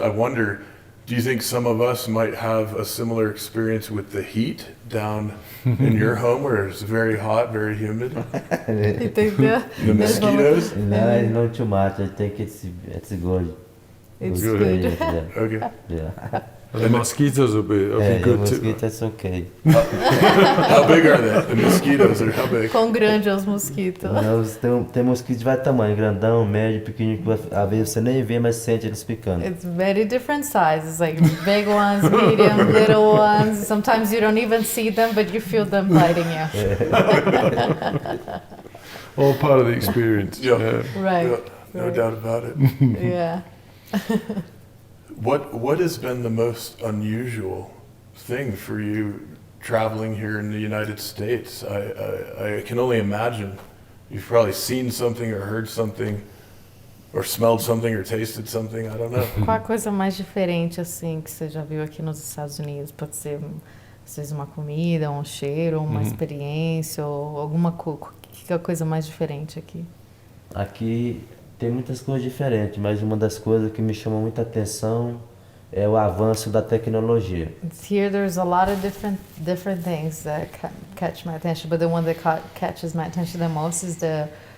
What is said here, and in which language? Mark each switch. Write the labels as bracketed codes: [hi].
[en] I wonder, do you think some of us might have a similar experience with the heat down in your home where it's very hot, very humid? The mosquitoes? No too much. I think it's good. It's good. Okay. Yeah. The mosquitoes will be good the too. mosquitoes okay. How big are they? The mosquitoes are how big? [pt] Quão grande é os mosquitos? Tem mosquitos de vários tamanhos, grandão, médio, pequenininho, que às vezes você nem vê, mas sente eles picando. [en] It's very different sizes, like big ones, medium, little ones. Sometimes you don't even see them, but you feel them biting you. All part of the experience. Yeah. Right. Yeah, no doubt about it. Yeah. What has been the most unusual thing for you traveling here in the United States? I can only imagine you've probably seen something or heard something or smelled something or tasted something, I don't know. [pt] Qual a coisa mais diferente assim que você já viu aqui nos Estados Unidos? Pode ser às vezes uma comida, um cheiro, uma experiência ou alguma coisa. Que é a coisa mais diferente aqui? Aqui tem muitas coisas diferentes, mas uma das coisas que me chama muita atenção é o avanço da tecnologia. [en] Here there's a lot of different things that catch my attention, but the one that catches my attention the most is the